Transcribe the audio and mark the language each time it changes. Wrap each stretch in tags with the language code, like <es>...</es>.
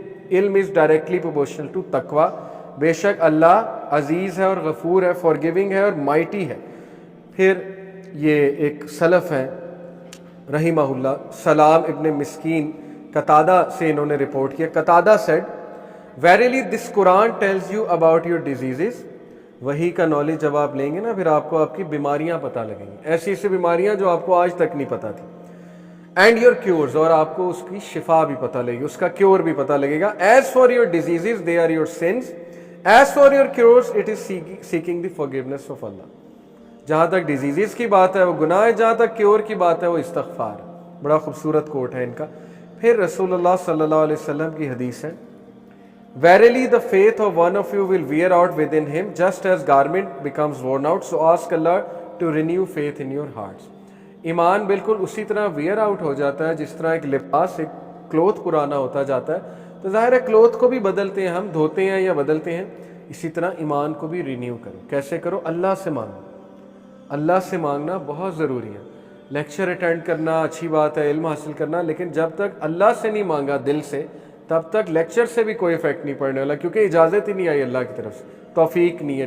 <en>علم is directly proportional to تقویٰ.</en> <ur>بے شک اللہ عزیز ہے اور غفور ہے، فارگیونگ ہے اور مائٹی ہے. پھر یہ ایک سلف ہیں رحمہ اللہ، سلام ابن مسکین، قتادہ سے انہوں نے رپورٹ کیا.</ur> <en>قتادہ said, Verily this Quran tells you about your diseases.</en> <ur>وہی کا نالج جب آپ لیں گے نا، پھر آپ کو آپ کی بیماریاں پتہ لگیں گی، ایسی ایسی بیماریاں جو آپ کو آج تک نہیں پتہ تھی.</ur> <en>and your cures,</en> <ur>اور آپ کو اس کی شفا بھی پتہ لگے گی، اس کا کیور بھی پتہ لگے گا.</ur> <en>As for your diseases they are your sins, as for your cures it is seeking the forgiveness of اللہ.</en> <ur>جہاں تک ڈیزیزز کی بات ہے وہ گناہ ہے، جہاں تک کیور کی بات ہے وہ استغفار. بڑا خوبصورت کوٹ ہے ان کا. پھر رسول اللہ صلی اللہ علیہ وسلم کی حدیث ہے،</ur> <en>Verily the faith of one of you will wear out within him, just as garment becomes worn out, so ask Allah to renew faith in your hearts.</en> <ur>ایمان بالکل اسی طرح ویئر آؤٹ ہو جاتا ہے جس طرح ایک لباس، ایک کلوتھ پرانا ہوتا جاتا ہے، تو ظاہر ہے کلوتھ کو بھی بدلتے ہیں ہم، دھوتے ہیں یا بدلتے ہیں. اسی طرح ایمان کو بھی رینیو کرو. کیسے کرو؟ اللہ سے مانگو. اللہ سے مانگنا بہت ضروری ہے. لیکچر اٹینڈ کرنا اچھی بات ہے، علم حاصل کرنا، لیکن جب تک اللہ سے نہیں مانگا دل سے، تب تک لیکچر سے بھی کوئی افیکٹ نہیں پڑنے والا، کیونکہ اجازت ہی نہیں آئی اللہ کی طرف سے، توفیق نہیں ہے.</ur>